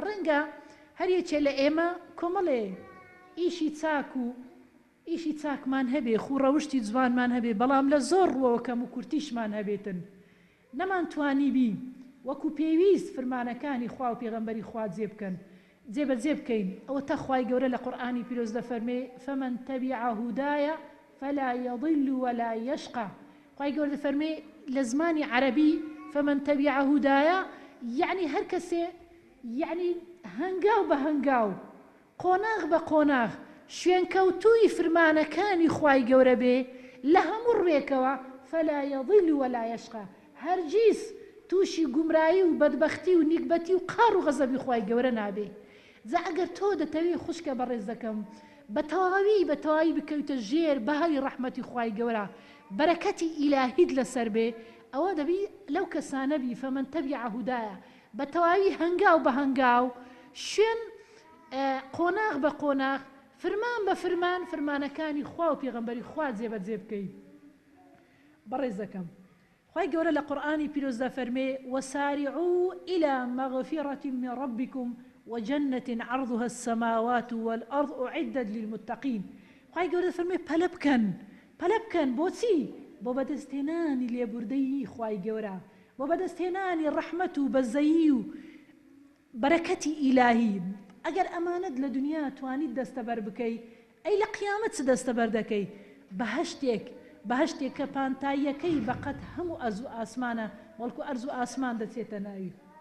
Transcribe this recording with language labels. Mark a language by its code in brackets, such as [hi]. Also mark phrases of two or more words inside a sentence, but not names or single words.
[ckb] ڕەنگە هەر یەکێ لە ئێمە کۆمەڵێ ئیشی چاک و ئیشی چاکمان هەبێ خوڕەوشتی جوانمان هەبێ بەڵام لە زۆر ڕووەوە کەم و کورتیشمان هەبێتن نەمانتوانی بی وەکو پێویست فرمانەکانی خوا و پێغەمبەری خوا جێ بکەن جێبەجێ بکەین. ئەوە تا خوای گەورە لە قورئانی پیرۆز دەفەرمێ [ar] فمن تبع هدايا فلا يضل ولا يشقى [ckb] خوای گەورە دەفەرمێ لە زمانی عەرەبی [ar] فمن تبع هدايا [ckb] یعنی هەر کەسێ یعنی هەنگاو بە هەنگاو قۆناغ بە قۆناغ شوێنکەوتووی فرمانەکانی خوای گەورە بێ لە هەموو ڕێکەوە [ar] فلا يضل ولا يشقى [ckb] هەرگیز تووشی گومڕایی و بەدبەختی و نیکبەتی و قار و غەزەبی خوای گەورە نابێ. جا ئەگەر تۆ دەتەوێ خوشکە بەڕێز دەکەم بە تەواوی بکەوتە ژێر بەهاری ڕەحمەتی خوای گەورە بەرەکەتی ئیلاهیت لەسەر بێ ئەوە دەبی لەو کەسانە بی [ar] فەمەن تەبیع هودایە [ckb] بە تەواوی هەنگاو بە هەنگاو شوێن قۆناغ بە قۆناغ فرمان بە فرمان فرمانەکانی خوا و پێغەمبەری خوا جێبەجێ بکەیت. بەڕێز دەکەم خوای گەورە لە قورئانی پیرۆز دەفەرمێ [ar] وسارعوا إلى مغفرة من ربكم وجنة عرضها السماوات والأرض أعدت للمتقين [ckb] خوای گەورە دەفەرمێ پەلە بکەن بۆچی بۆ بەدەستهێنانی لێبوردەیی خوای گەورە بۆ بەدەستهێنانی ڕەحمەت و بەزەیی و بەرەکەتی ئیلاهی. ئەگەر ئەمانەت لە دنیا توانیت دەستەبەر بکەی ئەی لە قیامەت چ دەستەبەر دەکەی بەهەشتێک کە پانتاییەکەی بەقەت هەموو ئەرز و ئاسمانە وەڵکو ئەرز و ئاسمان دەچێتە ناوی.